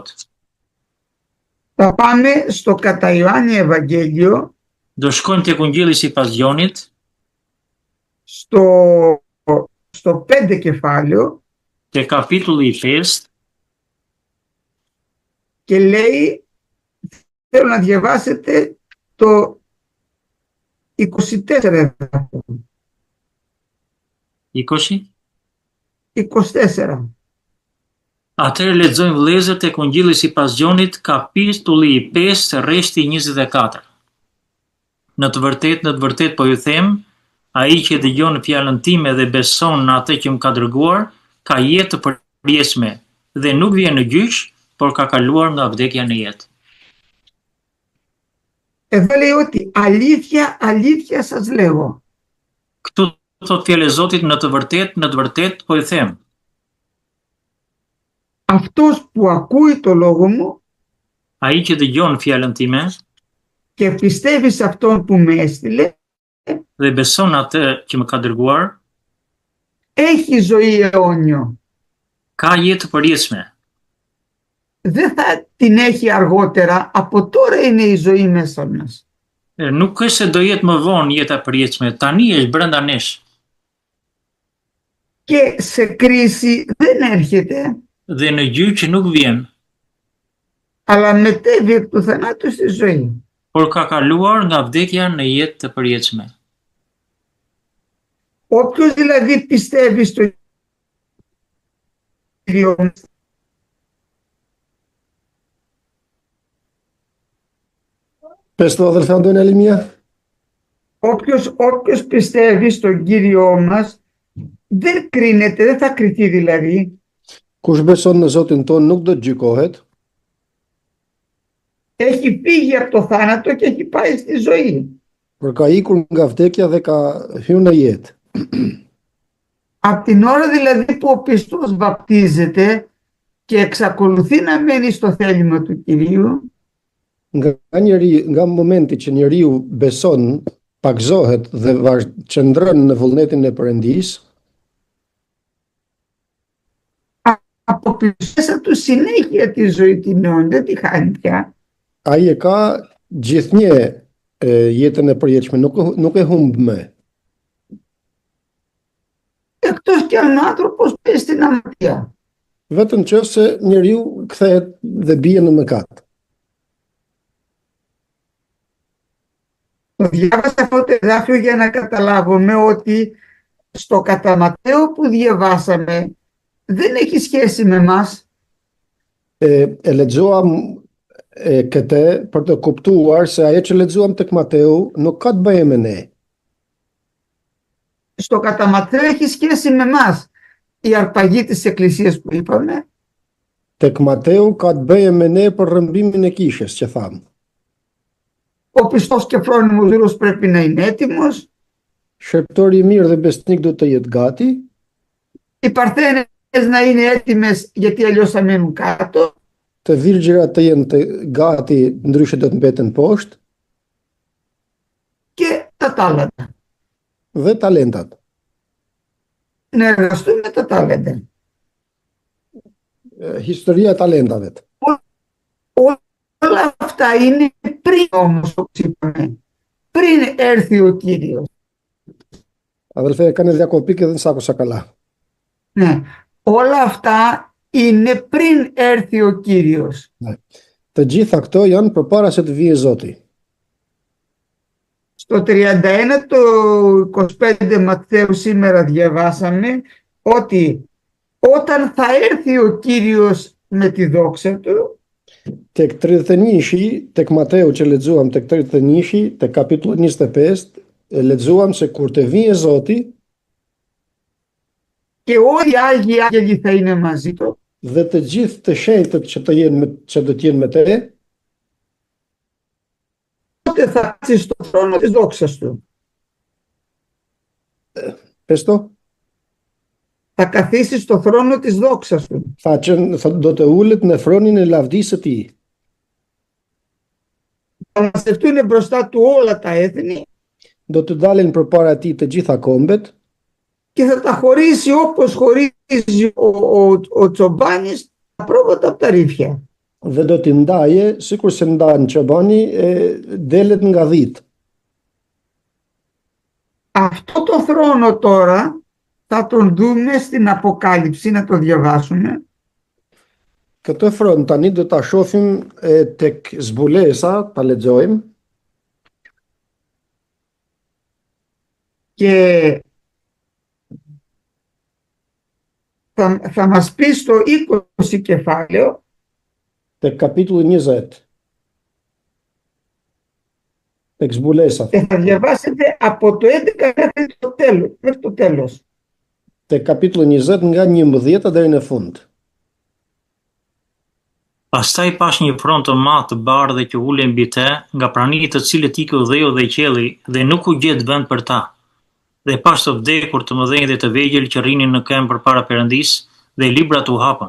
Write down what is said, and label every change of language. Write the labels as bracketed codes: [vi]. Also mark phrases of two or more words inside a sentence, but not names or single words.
[el] Θα πάμε στο κατά Ιωάννη Ευαγγέλιο. [sq] Do shkojmë tek Ungjilli sipas Gjonit. [el] Στο 5 κεφάλαιο. [sq] Te kapitulli 5. [el] Και λέει, θέλω να διαβάσετε το 24. 24. [sq] Atëherë lexojmë vëllezër tek Ungjilli sipas Gjonit, kapitulli 5, rreshti 24. Në të vërtetë po ju them, ai që dëgjon fjalën time dhe beson në atë që më ka dërguar, ka jetë të përjetshme dhe nuk vjen në gjyq, por ka kaluar nga vdekja në jetë. [el] Εδώ λέει ότι αλήθεια σας λέγω. [sq] Këtu thot fjala e Zotit, në të vërtetë po ju them. [el] Αυτός που ακούει το λόγο μου [sq] Ai që dëgjon fjalën time [el] και πιστεύει σε αυτόν που με έστειλε [sq] dhe beson atë që më ka dërguar, [el] έχει ζωή αιώνιο. [sq] ka jetë të përjetshme. [el] Δεν θα την έχει αργότερα, από τώρα είναι η ζωή μέσα μας. [sq] Nuk është se do jetë më vonë jeta e përjetshme, tani është brenda nesh. [el] Και σε κρίση δεν έρχεται. [sq] Dhe në gjyq nuk vjen, [el] αλλά μετέβη εκ του θανάτου στη ζωή. [sq] por ka kaluar nga vdekja në jetë të përjetshme. [el] Όποιος δηλαδή πιστεύει στο Κύριο, Πες το αδελφέ Αντώνη μία. όποιος πιστεύει στον Κύριό μας δεν κρίνεται, δεν θα κριθεί δηλαδή. [sq] Kush beson në Zotin ton nuk do të gjykohet, [el] Έχει φύγει από το θάνατο και έχει πάει στη ζωή. [sq] por ka ikur nga vdekja dhe ka hyrë në jetë. [el] Από την ώρα δηλαδή που ο πιστός βαπτίζεται και εξακολουθεί να μένει στο θέλημα του Κυρίου, [sq] Nga momenti që njeriu beson, pagzohet dhe qëndron në vullnetin e Perëndisë, [el] αποκτήσει μέσα του συνέχεια τη ζωή την αιώνια, δεν τη χάνει πια. [sq] ai e ka gjithnjë jetën e përjetshme, nuk e humb më. [el] Εκτός κι αν ο άνθρωπος πέσει στην αμαρτία. [sq] Vetëm nëse njeriu kthehet dhe bie në mëkat. [el] Το διάβασα αυτό το εδάφιο για να καταλάβουμε ότι στο κατά Ματθαίο που διαβάσαμε δεν έχει σχέση με μας. [sq] E lexuam këtë për të kuptuar se ajo që lexuam tek Mateu nuk ka të bëjë me ne. [el] Στο κατά Ματθαίο έχει σχέση με μας. Η αρπαγή της εκκλησίας που είπαμε. [sq] Tek Mateu ka të bëjë me ne për rrëmbimin e kishës që tham. [el] Ο πιστός και φρόνιμος Ζήρος πρέπει να είναι έτοιμος. [sq] Shërptori i mirë dhe besnik do të jetë gati. [el] Οι παρθένες να είναι έτοιμες γιατί αλλιώς θα μείνουν κάτω. [sq] Të virgjërat të jenë gati, ndryshe do të mbeten poshtë. [el] Και τα τάλαντα. [sq] Dhe talentat. [el] Να εργαστούμε τα τάλαντα. [sq] Historia e talentave. [el] Όλα αυτά είναι πριν όμως, όπως είπαμε. Πριν έρθει ο Κύριος. Αδελφέ, κάνε διακοπή και δεν σ' άκουσα καλά. Ναι, όλα αυτά είναι πριν έρθει ο Κύριος. Ναι. [sq] Të gjitha këto janë përpara se të vijë Zoti. [el] Στο 31 το 25 Ματθαίου σήμερα διαβάσαμε ότι όταν θα έρθει ο Κύριος με τη δόξα του, [sq] Tek 31-shi, tek Mateu që lexuam tek 31-shi, tek kapitulli 25, lexuam se kur të vijë Zoti [el] και όλοι οι Άγιοι Άγγελοι θα είναι μαζί του, [sq] dhe të gjithë të shenjtët që do të jenë me te, [el] τότε θα κάτσει στο θρόνο της δόξας του. πες το, Θα καθίσει στο θρόνο της δόξας του. [sq] do të ulet në thronin e lavdisë së tij. [el] Θα μαζευτούν μπροστά του όλα τα έθνη [sq] Do të dalin përpara tij të gjitha kombet [el] και θα τα χωρίσει όπως χωρίζει ο τσομπάνης τα πρόβατα από τα ρήφια. [sq] dhe do t'i ndaje sikur se ndan çobani delet nga dhit. [el] Αυτό το θρόνο τώρα θα τον δούμε στην Αποκάλυψη, να το διαβάσουμε. [sq] Këtë fron tani do ta shohim tek zbulesa, ta lexojmë. [el] Και θα μας πει στο 20 κεφάλαιο [sq] Tek kapitulli 20. Tek zbulesa. [el] και θα διαβάσετε από το 11 μέχρι το τέλος. [sq] Tek kapitulli 20 nga 11 deri në fund. Pastaj pash një fron të madh të bardhë që ulej mbi te, nga pranijtë të cilët ikë dheu dhe qielli, dhe nuk u gjet vend për ta. Dhe pash të vdekur të mëdhenj dhe të vegjël që rrinin në këmbë përpara Perëndisë, dhe librat u hapën.